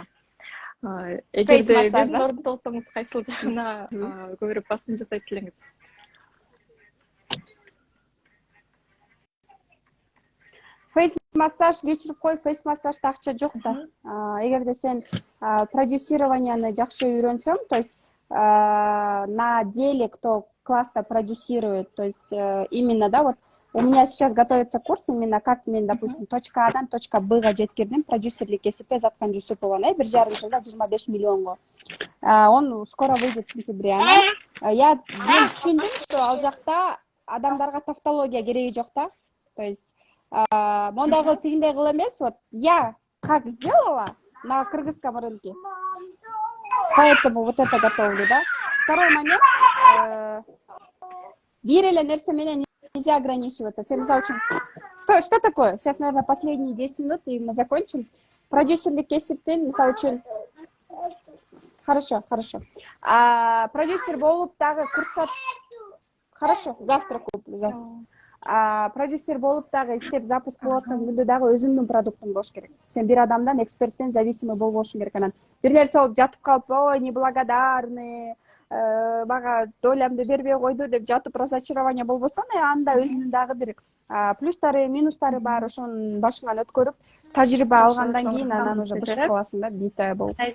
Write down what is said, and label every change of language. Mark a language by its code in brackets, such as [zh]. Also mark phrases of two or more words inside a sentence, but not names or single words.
[ky] Эгерде бирин орунду алсаңыз, кайсыл жагына көбүрөөк басым жасайт элеңиз? Фейс массаж кечирип кой, фейс массажда акча жок да. Эгерде сен продюсированияны жакшы үйрөнсөң, [ru] то есть на деле кто классно продюсирует, то есть именно, да, вот у меня сейчас готовится курс, именно как [ky] мен, допустим, точка Адан точка Бга жеткирдим, продюсерлик эсепте Заткан Жусупованы, 1,5 жылда 25 миллионго. [ru] Он скоро выйдет в сентябре. [ky] Я түшүндүм, что ал жакта адамдарга тавтология кереги жок да. [ru] То есть [ky] мондай кыл, тигиндей кыл эмес, [ru] вот я как сделала на кыргызском рынке, поэтому вот это готовлю, да. Второй момент, [ky] бир эле нерсе менен [ru] нельзя ограничиваться. Что такое? Сейчас, наверное, последние 10 минут, и мы закончим. [ky] Продюсерлик эсептен, мисалы үчүн, хорошо. Продюсер болуп дагы курсат, [ru] хорошо, завтра куплю. [ky] Продюсер болуп дагы иштеп запуск кылып аткан күндө дагы өзүңдүн продуктуң болуш керек. Сен бир адамдан, эксперттен зависимый болбошуң керек. Анан бир нерсе болуп жатып калып, ой, неблагодарный, мага долямды бербей койду деп жатып разочарование болбосо, анда өзүнүн дагы бир плюстары, минустары бар, ошонун башыңан өткөрүп, тажрыйба алгандан кийин анан уже бышып каласың да, битая болуп.